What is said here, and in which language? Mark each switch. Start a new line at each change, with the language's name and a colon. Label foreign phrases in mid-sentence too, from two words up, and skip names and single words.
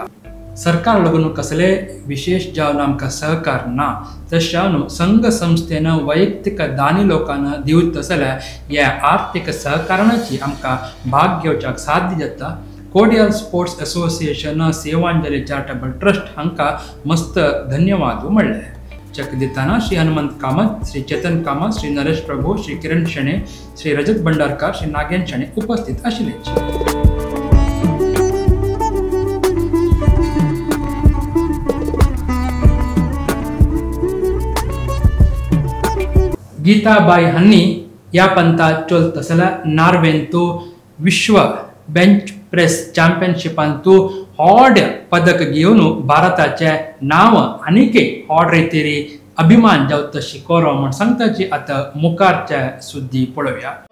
Konkani: सरकार लागून कसले विशेष जावन आमकां सहकार ना तशें संघ संस्थेन वैयक्तीक दानी लोकांना दिवत तसल्या ह्या आर्थिक सहकाराची आमकां भाग घेवच्याक साध्य जाता. कोडियाल स्पोर्ट्स असोसिएशन सेवांजली चॅरिटेबल ट्रस्ट हांकां मस्त धन्यवाद म्हणले. चेक दिताना श्री हनुमंत कामत, श्री चेतन कामत, श्री नरेश प्रभू, श्री किरण शेणे, श्री रजत भंडारकार, श्री नागेन शेणे उपस्थित आशिल्ले. गीता बाय हांनी या पंता चलत असल्या नार्वेंतू विश्व बेंच प्रेस चॅम्पियनशिपांतू हॉड पदक घेवन भारताचे नाव आनीक हॉड रितीरी अभिमान जावं तशी करो म्हण सांगताची आतां मुखारच्या सुद्दी पळोवया.